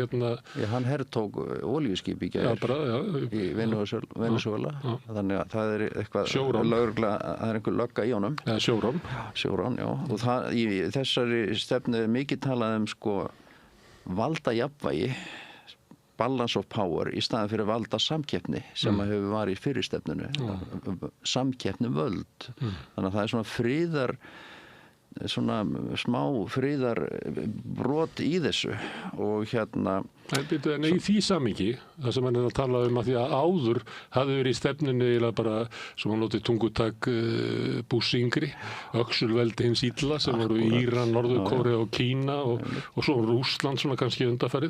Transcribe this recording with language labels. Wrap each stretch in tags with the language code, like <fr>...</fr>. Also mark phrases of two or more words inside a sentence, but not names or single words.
<is>hann hertók olíuskip í gær í Venezuela, þannig að það er eitthvað lögregla, það er einhver lögga í honum. Sjórán. Sjórán, já. Og það, í þessari stefnu er mikið talað valdajafnvægi,</is> <en>balance of power,</en> <is>í staðan fyrir valda samkeppni sem hefur varið í fyrri stefnunu. Samkeppni völd. Þannig að það er svona friðar, svona smá friðar brot í þessu og En í því samhengi, það sem hann er að tala um að því að áður hafði verið í stefnunni eða bara, sem hann notið tungutak Bush yngri, öxulveldi hins illa sem voru Íran, Norður-Kórea og Kína og svo Rússland svona kannski undanfarið.</is>